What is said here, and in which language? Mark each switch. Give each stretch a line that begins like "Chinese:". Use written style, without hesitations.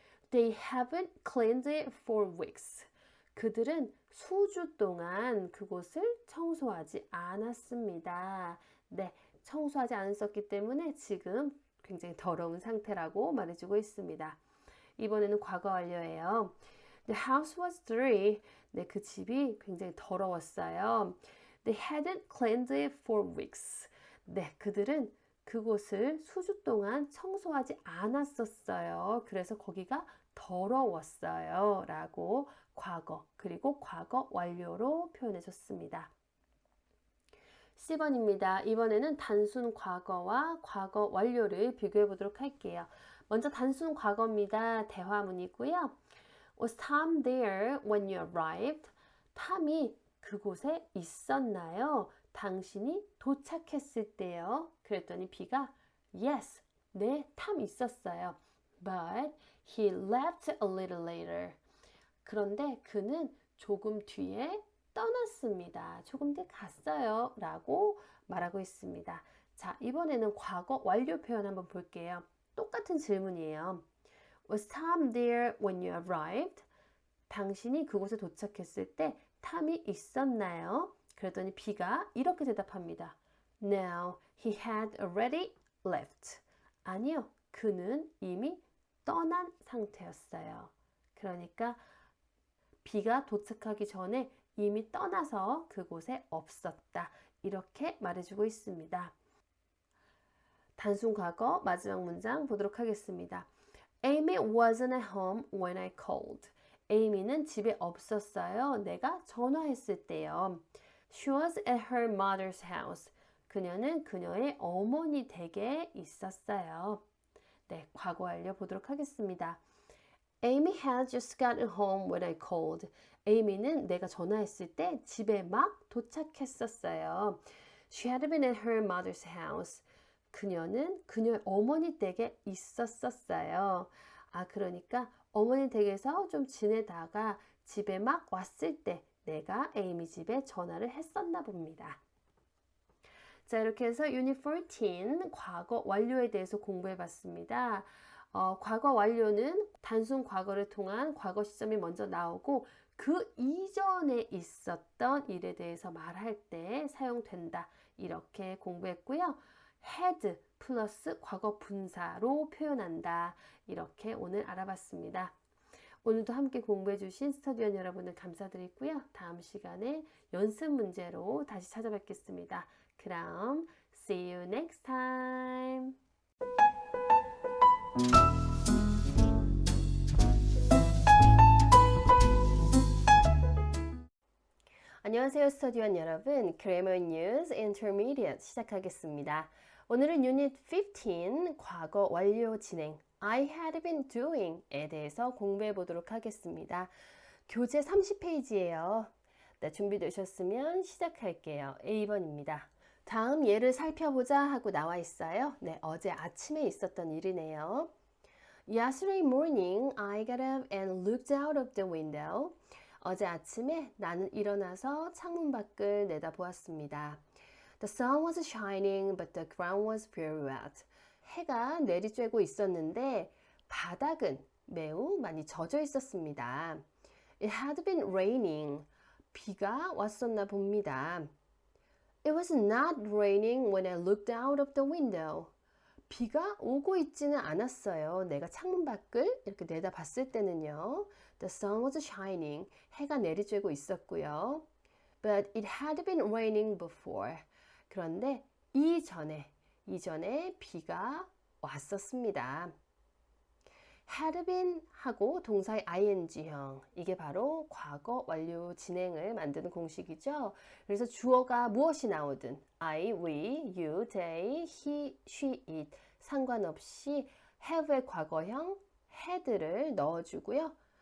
English: They haven't cleaned it for weeks.
Korean: 그들은 수주 동안 그곳을 청소하지 않았습니다. 네, 청소하지 않았었기 때문에 지금 굉장히 더러운 상태라고 말해주고 있습니다. 이번에는 과거 완료예요.
English: The house was dirty.
Korean: 네, 그 집이 굉장히 더러웠어요.
English: They hadn't cleaned it for weeks.
Korean: 네, 그들은 그곳을 수주 동안 청소하지 않았었어요. 그래서 거기가 더러웠어요. 라고 과거 그리고 과거 완료로 표현해 줬습니다. 10번입니다. 이번에는 단순 과거와 과거 완료를 비교해 보도록 할게요. 먼저 단순 과거입니다. 대화문이고요.
English: Was Tom there when you arrived?
Korean: 탐이 그곳에 있었나요? 당신이 도착했을 때요. 그랬더니 B가 Yes, 네, 탐 있었어요.
English: But he left a little later.
Korean: 그런데 그는 조금 뒤에 떠났습니다. 조금 뒤에 갔어요. 라고 말하고 있습니다. 자, 이번에는 과거 완료 표현 한번 볼게요. 똑같은 질문이에요.
English: Was Tom there when you arrived?
Korean: 당신이 그곳에 도착했을 때 탐이 있었나요? 그랬더니 B가 이렇게 대답합니다.
English: No, he had already left.
Korean: 아니요, 그는 이미 떠난 상태였어요. 그러니까 B가 도착하기 전에 이미 떠나서 그곳에 없었다. 이렇게 말해주고 있습니다. 단순 과거 마지막 문장 보도록 하겠습니다.
English: Amy wasn't at home when I called.
Korean: 에이미는 집에 없었어요. 내가 전화했을 때요.
English: She was at her mother's house.
Korean: 그녀는 그녀의 어머니 댁에 있었어요. 네, 과거 완료 보도록 하겠습니다.
English: Amy had just gotten home when I called.
Korean: 에이미는 내가 전화했을 때 집에 막 도착했었어요. She had been at her mother's house. 그녀는 그녀의 어머니 댁에 있었어요. 아, 그러니까 어머니 댁에서 좀 지내다가 집에 막 왔을 때 내가 에이미 집에 전화를 했었나 봅니다. 자, 이렇게 해서 유닛 14 과거 완료에 대해서 공부해 봤습니다. 과거 완료는 단순 과거를 통한 과거 시점이 먼저 나오고 그 이전에 있었던 일에 대해서 말할 때 사용된다. 이렇게 공부했고요. had 플러스 과거 분사로 표현한다. 이렇게 오늘 알아봤습니다. 오늘도 함께 공부해 주신 스터디원 여러분들 감사드리고요. 다음 시간에 연습 문제로 다시 찾아뵙겠습니다.
English: 그럼 see you next time.
Korean: 안녕하세요, 스터디원 여러분. Grammar News Intermediate 시작하겠습니다. 오늘은 유닛 15 과거 완료 진행 I had been doing에 대해서 공부해 보도록 하겠습니다. 교재 30페이지예요. 네, 준비되셨으면 시작할게요. A번입니다. 다음 예를 살펴보자 하고 나와 있어요. 네, 어제 아침에 있었던 일이네요.
English: Yesterday morning, I got up and looked out of the window.
Korean: 어제 아침에 나는 일어나서 창문 밖을 내다보았습니다.
English: The sun was shining, but the ground was very wet.
Korean: 해가 내리쬐고 있었는데 바닥은 매우 많이 젖어 있었습니다.
English: It had been raining.
Korean: 비가 왔었나 봅니다.
English: It was not raining when I looked out of the window.
Korean: 비가 오고 있지는 않았어요. 내가 창문 밖을 이렇게 내다봤을 때는요.
English: The sun was shining.
Korean: 해가 내리쬐고 있었고요.
English: But it had been raining before.
Korean: 그런데 이전에 비가 왔었습니다. had been 하고 동사의 ing형, 이게 바로 과거 완료 진행을 만드는 공식이죠. 그래서 주어가 무엇이 나오든 I, we, you, they, he, she, it 상관없이 have의 과거형 had를 넣어주고요.